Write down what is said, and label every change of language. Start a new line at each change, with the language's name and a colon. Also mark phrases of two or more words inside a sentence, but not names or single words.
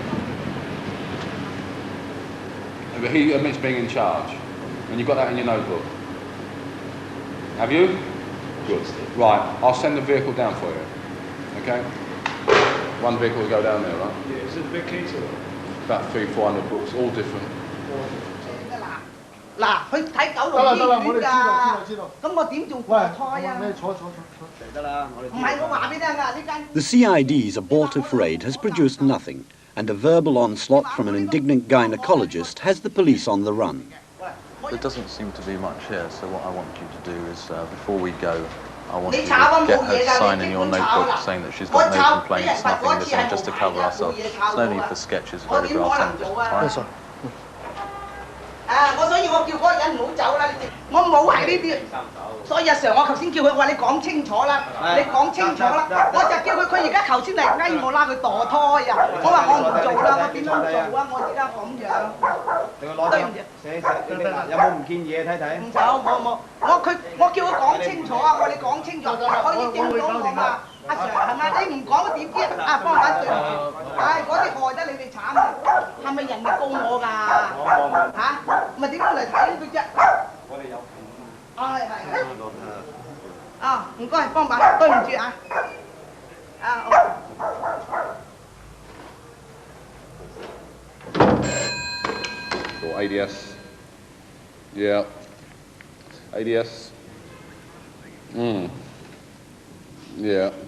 English: He admits being in charge, and you've got that in your notebook. Have you? Good. Right, I'll send the vehicle down for you. Okay? One vehicle will go down there, right? Yeah, is it a big case or? About 300-400 books, all different.
Cantonese: 嗱，去睇九龍醫院㗎，咁我點做墮胎啊？得啦，唔係我話俾你聽㗎，呢間。
English: The CID's abortive raid has produced nothing, and a verbal onslaught from an indignant gynecologist has the police on the run. There doesn't seem to be much here, so what I want you to do is, before we go, I want you to get her to sign in your notebook saying that she's got no complaints, nothing missing, just to cover ourselves. There's no need for sketches, photographs, anything.
Cantonese: 所以我叫嗰個人唔好走啦，我冇係呢啲，所以阿 Sir 我頭先叫佢話你講清楚啦，你講清楚啦，我就叫佢而家頭先嚟嗌我啦，佢墮胎啊，我話我唔做啦，我點樣做啊？我而家咁樣。對唔住。寫有冇唔見嘢睇睇？唔走，冇，我叫佢講清楚啊！我你講清楚，可以點到我嘛？阿 Sir 係咪？你唔講點知？啊，幫下對唔住，唉，嗰啲害得你哋慘啊！係咪人哋告我㗎？嚇？咪點樣嚟睇佢啫？我哋有片。係。啊，唔該，幫把，對唔住啊。
English: Or ADS. Yeah. ADS. Yeah.